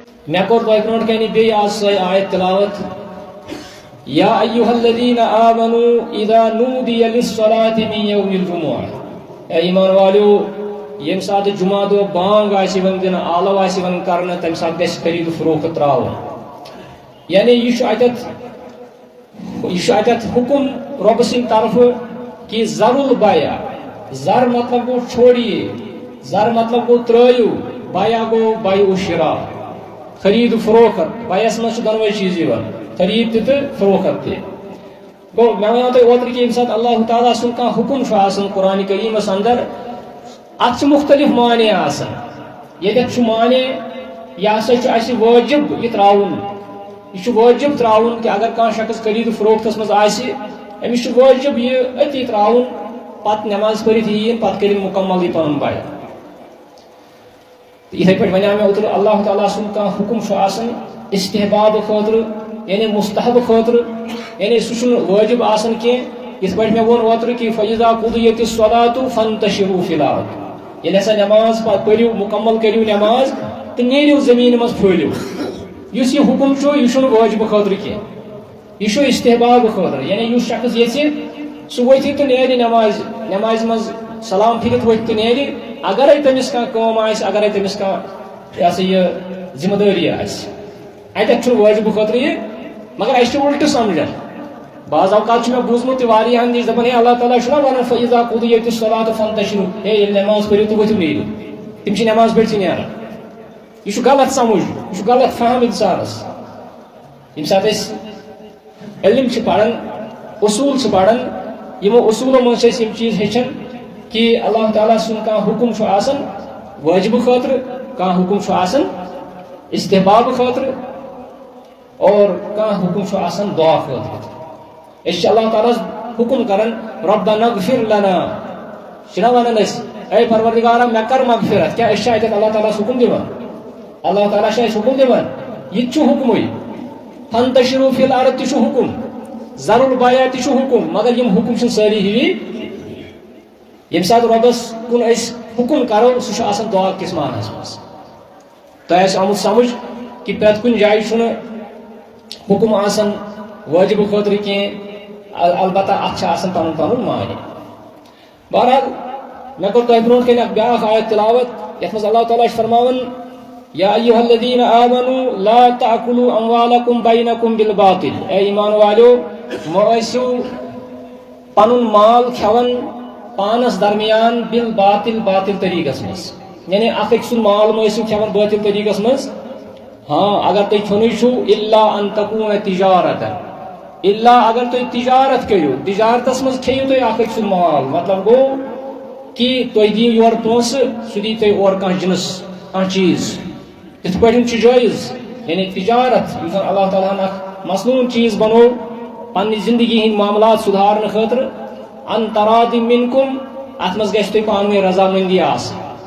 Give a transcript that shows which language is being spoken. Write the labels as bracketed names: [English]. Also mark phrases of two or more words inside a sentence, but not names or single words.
[Kashmiri] میں کور تۄہہِ برونٛٹھ کنہِ بیٚیہِ آز سۄے آیت تلاوت [Arabic] یا ایُّہا الذین آمنوا اذا نودی للصلاة من یوم الجمعہ [Kashmiri] اے ایمان والیو ییٚمہِ ساتہٕ جمعہ دۄہ بانگ آسہِ یِوان دِنہٕ آلو آسہِ یِوان کرنہٕ تمہِ ساتہٕ گژھِ خرید فروخت تراوُن یعنی یہ چھُ اتٮ۪تھ حکم رۄبہٕ سٕنٛدِ طرفہٕ کہ [Arabic] زر البیع [Kashmiri] زر مطلب گوٚو چھوڑیے زر مطلب گوٚو ترٲیِو بیع گوٚو بیع و شراء خرید و فروخت بیعس منٛز چھِ دۄنوَے چیٖز یِوان خرید تہِ تہٕ فروخت تہِ گوٚو مےٚ وَنیو تۄہہِ اوترٕ کہ ییٚمہِ ساتہٕ اللہ تعالیٰ سُنٛد کانٛہہ حکم چھُ آسان قرآنِ کریٖمس اندر اتھ چھِ مختلف معنی آسان ییٚتٮ۪تھ چھُ معنی یہِ ہسا چھُ اَسہِ وٲجب یہِ تراوُن یہ چھُ وٲجب تراوُن کہ اگر کانٛہہ شخص خرید و فروختس منٛز آسہِ أمِس چھُ وٲجب یہِ أتی تراوُن پتہٕ نٮ۪ماز پٔرِتھ یِیِن پتہٕ کٔرِنۍ مُکمل یہِ پنُن بیع یِتھے پٲٹھۍ وَنیو مےٚ اوترٕ اللہ تعالیٰ سُنٛد کانٛہہ حکم چھُ آسان استحباب خٲطرٕ یعنی مستحب خٲطرٕ یعنی سُہ چھُنہٕ وٲجب آسان کینٛہہ یِتھ پٲٹھۍ مےٚ ووٚن اوترٕ کہ [Arabic] فَإِذَا قُضِيَتِ الصَّلَاةُ فَانتَشِرُوا فِي الْأَرْضِ [Kashmiri] ییٚلہِ ہسا نٮ۪ماز پتہٕ پٔرِو مُکمل کٔرِو نٮ۪ماز تہٕ نیٖرِو زٔمیٖنہِ منٛز پھٲلِو یُس یہِ حکم چھُ یہِ چھُنہٕ وٲجبہٕ خٲطرٕ کینٛہہ یہِ چھُ استحباب خٲطرٕ یعنی یُس شخص یژھِ سُہ ؤتھِ تہٕ نیرِ نٮ۪مازِ منٛز سلام پھِرِتھ ؤتھِ تہٕ نیرِ اگرے تٔمِس کانٛہہ کٲم آسہِ اگرے تٔمِس کانٛہہ یہِ ہسا یہِ ذمہٕ دٲری آسہِ اتٮ۪تھ چھُنہٕ وٲجبہٕ خٲطرٕ یہِ مگر اَسہِ چھُ اُلٹہٕ سمجھان بعض اوقات چھُ مےٚ بوٗزمُت تہِ واریاہن نِش دپان ہے اللہ تعالیٰ چھُنہ ونان [Arabic] فَإِذَا قُضِيَتِ الصَّلَاةُ فَانتَشِرُوا [Kashmiri] ہے ییٚلہِ نٮ۪ماز پٔرِو تہٕ ؤتھِو نیٖرِو تِم چھِ نٮ۪ماز پٔرِتھٕے نیران یہ چھُ غلط سمجھ یہ چھُ غلط فہم انسانس ییٚمہِ ساتہٕ أسۍ علم چھِ پران اصوٗل چھِ پران یِمو اصوٗلو منٛز چھِ أسۍ یِم چیٖز ہیٚچھان کہ اللہ تعالیٰ سُنٛد کانٛہہ حکم چھُ آسان وٲجبہٕ خٲطرٕ کانٛہہ حکم چھُ آسان استحباب خٲطرٕ اور کانٛہہ حکم چھُ آسان دعا خٲطرٕ أسۍ چھِ اللہ تعالیٰ ہس حکم کران [Arabic] ربنا اغفر لنا [Kashmiri] چھِنہ ونان أسۍ اے پروردگارا مےٚ کر مغفرت کیٛاہ أسۍ چھِ اتٮ۪تھ اللہ تعالیٰ ہس حکم دِوان اللہ تعالیٰ چھِ اَسہِ حکم دِوان یہِ تہِ چھُ حکمٕے [Arabic] فَانتَشِرُوا فِی الْأَرْضِ [Kashmiri] تہِ چھُ حکم [Arabic] زر البیع [Kashmiri] تہِ چھُ حکم مگر یِم حکم چھِنہٕ سٲری ہِوی ییٚمہِ ساتہٕ رۄبس کُن أسۍ حکم کرو سُہ چھُ آسان دعا کِس معنس منٛز تۄہہِ آسہِ آمُت سمجھ کہ پرٛٮ۪تھ کُنہِ جایہِ چھُنہٕ حکم آسان وٲجبہٕ خٲطرٕ کینٛہہ البتہ اتھ چھِ آسان پنُن پنُن معنی بہرحال مےٚ کوٚر تۄہہِ برونٛٹھ کنہِ اکھ بیاکھ آیت تلاوت یتھ منٛز اللہ تعالیٰ چھُ فرماوان [Arabic] یا ایُّہا الذین آمنوا لا تأکلوا اموالکم بینکم بالباطل [Kashmiri] اے ایمان والیو مہ ٲسِو پنُن مال کھٮ۪وان پانس درمیان بالباطل باطل طریقس منٛز یعنی اکھ أکۍ سُنٛد مال مہ ٲسِو کھٮ۪وان باطل طریقس منٛز ہاں اگر تُہۍ کھیوٚنٕے چھُو [Arabic] الا ان تکوٗنَ تجارتن [Kashmiri] الا اگر تُہۍ تجارت کٔرِو تجارتس منٛز کھیٚیِو تُہۍ اکھ أکۍ سُنٛد مال مطلب گوٚو کہ تُہۍ دِیِو یورٕ پونٛسہٕ سُہ دی تۄہہِ اورٕ کانٛہہ جِنس کانٛہہ چیٖز یِتھ پٲٹھۍ چھُ جٲیز یعنی تجارت یُس زن اللہ تعالیٰ ہن اکھ مصنوٗن چیٖز بنوو پننہِ زندگی ہٕنٛدۍ معاملات سُدھارنہٕ خٲطرٕ [Arabic] ان تراضٍ منکم [Kashmiri] اتھ منٛز گژھِ تۄہہِ پانہٕ ؤنۍ رضامندی آسٕنۍ